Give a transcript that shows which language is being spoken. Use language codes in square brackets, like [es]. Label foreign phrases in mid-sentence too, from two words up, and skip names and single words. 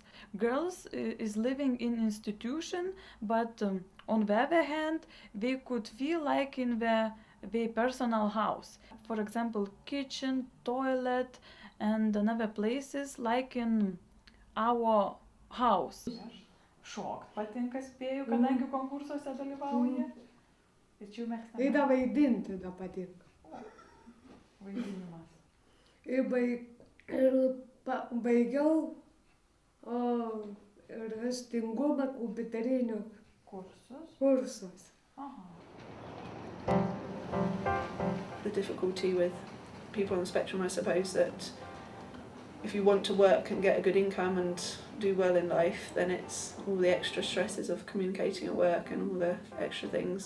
[en] Girls is living in institution, but on the other hand, they could feel like in their personal house. For example, kitchen, toilet, and another places like in our house. [lt] Šokt patinka, spėju, kadangi konkursuose dalyvauja. Tačiau mėgstame. Ir vaidinti patinka. Vaidinimas. Ir baigiau raštingumą kompiuterinių kursus. [en] The difficulty with people on the spectrum, I suppose, that if you want to work and get a good income and do well in life, then it's all the extra stresses of communicating at work and all the extra things.